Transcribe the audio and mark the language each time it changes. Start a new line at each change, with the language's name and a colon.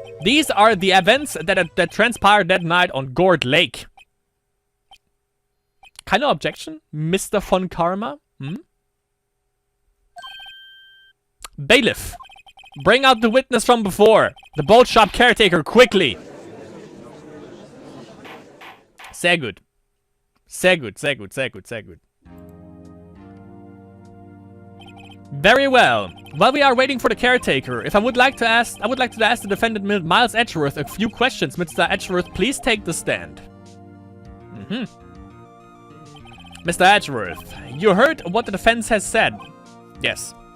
English: These are the events that transpired that night on Gord Lake.
German: Keine objection, Mr. von Karma?
English: Bailiff, bring out the witness from before. The boat shop caretaker, quickly.
German: Sehr gut. Sehr gut, sehr gut, sehr gut, sehr gut.
English: Very well. While we are waiting for the caretaker, I would like to ask the defendant Miles Edgeworth a few questions. Mr. Edgeworth, please take the stand. Mr. Edgeworth, you heard what the defense has said. Yes.